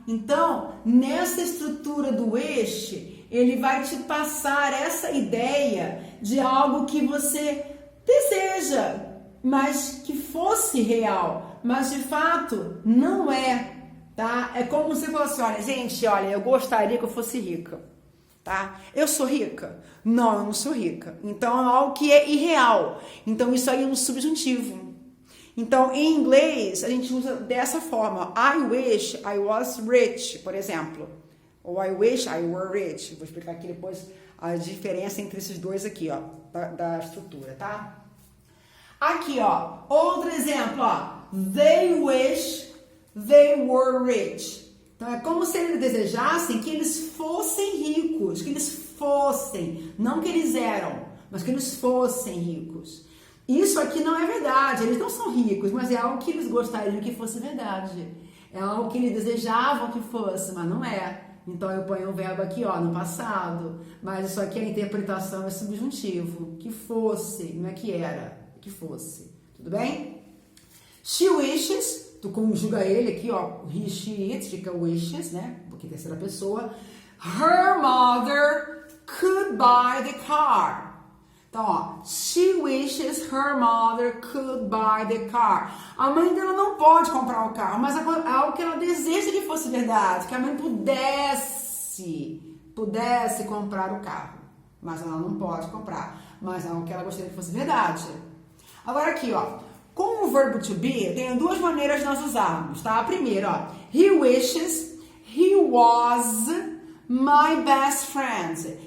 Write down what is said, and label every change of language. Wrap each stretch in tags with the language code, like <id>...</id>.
<pt>Então, nessa estrutura do wish, ele vai te passar essa ideia de algo que você deseja, mas que fosse real, mas de fato não é, tá? É como se fosse, olha, gente, eu gostaria que eu fosse rica. Tá? Eu sou rica? Não, eu não sou rica. Então, é algo que é irreal. Então, isso aí é um subjuntivo. Então, em inglês, a gente usa dessa forma.</pt> <en>I wish I was rich,</en> <pt>por exemplo. Ou</pt> <en>I wish I were rich.</en> <pt>Vou explicar aqui depois a diferença entre esses dois aqui, ó, da estrutura, tá? Aqui, ó, outro exemplo, ó.</pt> <en>They wish they were rich.</en> <pt>Então, é como se eles desejassem que eles fossem ricos, que eles fossem, não que eles eram, mas que eles fossem ricos. Isso aqui não é verdade, eles não são ricos, mas é algo que eles gostariam que fosse verdade. É algo que eles desejavam que fosse, mas não é. Então, eu ponho o verbo aqui, ó, no passado, mas isso aqui, a interpretação é subjuntivo, que fosse, não é que era, que fosse. Tudo bem?</pt> <en>She wishes,</en> <pt>tu conjuga ele aqui, ó, he, she, it, fica wishes, né? Porque terceira pessoa.</pt> <en>Her mother could buy the car.</en> <pt>Então, ó,</pt> <en>she wishes her mother could buy the car.</en> <pt>A mãe dela não pode comprar o carro, mas é algo que ela deseja que fosse verdade, que a mãe pudesse comprar o carro. Mas ela não pode comprar, mas é algo que ela gostaria que fosse verdade. Agora aqui, ó, com o verbo to be, tem duas maneiras de nós usarmos, tá? A primeira, ó,</pt> <en>he wishes he was my best friend.</en>